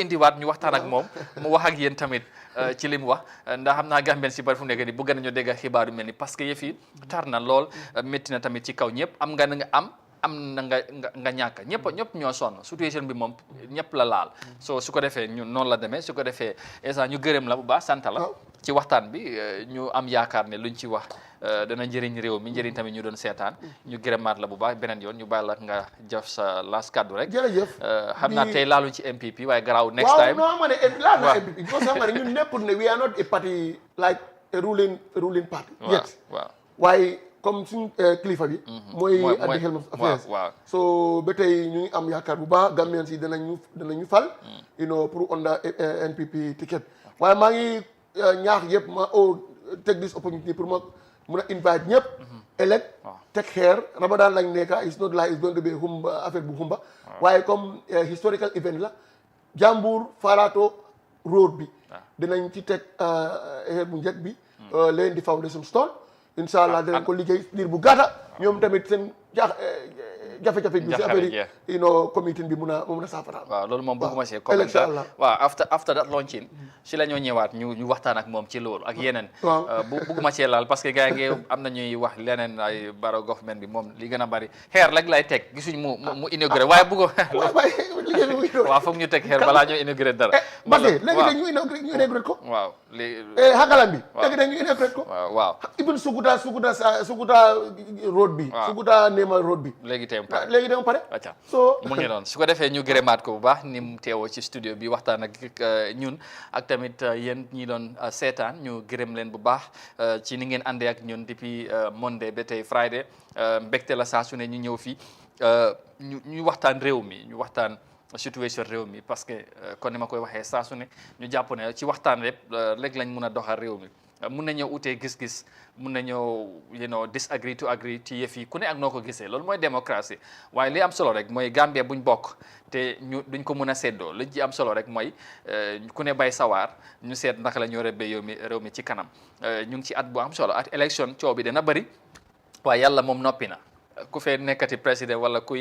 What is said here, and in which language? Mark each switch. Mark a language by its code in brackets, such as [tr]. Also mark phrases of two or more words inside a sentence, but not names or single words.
[wo] indiwaat ñu waxtaan ak moom mu wax ak yéen tamit ci li mu wax ndax xam naa Gambien si bari fu mu nekk ni bëgg nañu dégg xibaar yu mel ni [fr] parce que [wo] yëf yi tar na lool métti na tamit ci kaw ñëpp am nga na nga ñàkk ñëpp ñoo sonn situation bi moom ñëpp la laal su ko defee ñun noonu la demee su ko defee esa ñu gërëm la bu baax sant la ci waxtaan bi ñu am yaakaar ne luñ ci wax dana njëriñ réew mi njëriñ tamit ñu doon seetaan ñu gërëmaat la bu baax beneen yoon ñu bàyyi la nga jëf sa last kaddu rek jërëjëf xam naa tey laaluñ ci MPP waaye garaaw [en] next time [wo] waaw non ma ne laal na MPP because xam nga ne ñun nekkul ne [en] we are not a party like a ruling party yet [wo] waaye comme suñu kilifa bi mooy at [en] the helm of affairs so [wo] ba tey ñu ngi am yaakaar bu baax Gambian si danañu fal pour [en] under NPP ticket [wo] waaye maa ngi ñaax yëpp ma [en] take this opportunity [wo] pour ma mun a invite ñëpp [en] elect take care [wo] Ramadan lañ nekka [en] it's not like it's going to be [wo] humba affaire bu humba waaye comme [en] historical event [wo] la Jambur Farato road bi dinañ ci teg xeer bu njëkk bi leen di [en] foundation stone [wo] inshallah dinañ ko liggéey diir bu gàtta ñoom tamit seen jafe-jafe bi si affaire yi committee bi mun a saafara. waaw loolu moom bëgguma see comment waaw after that launching si la ñoo ñëwaat ñu waxtaan ak moom ci loolu ak yeneen bëgguma see laal [fr] parce que [wo] gars yi am na ñuy wax leneen ay baro government bi moom li gën a bari xeer rek lay teg gisuñ mu inauguré waaye bëggo waaw foog ñu teg xeer balaa ñoo inauguré dara léegi dañ ñu inauguré ko waaw léegi xagalam bi léegi dañ ñu inauguré ko waaw even Sukuta road bi Sukuta Nema road bi léegi tey mu pare acca mu ngi noonu su ko defee ñu gërëmaat ko bu baax ni mu teewoo ci studio bi waxtaan ak ñun ak tamit yéen ñi doon seetaan ñu gërëm leen bu baax ci ni ngeen àndee ak ñun depuis Monday ba tey Friday mbégte la saa su ne ñu ñëw fii ñu waxtaan réew mi ñu waxtaan situation réew mi [fr] parce que [wo] kon ni ma koy waxee saa su ne ñu jàpp ne ci waxtaan rek lañ mun a doxal réew mi mun na ñëw utee gis-gis mun na ñëw [en] disagree to agree [wo] ci yëf yi ku ne ak noo ko gisee loolu mooy démocratie waaye li am solo rek mooy Gambia buñ bokk te duñ ko mun a séddoo li ci am solo rek mooy ku ne bay sawaar ñu seet naka la ñoo rebbee réew mi ci kanam ñu ngi ci at bu am solo at élection coow bi dana bëri waaye yàlla moom noppi na ku fee nekkati président wala kuy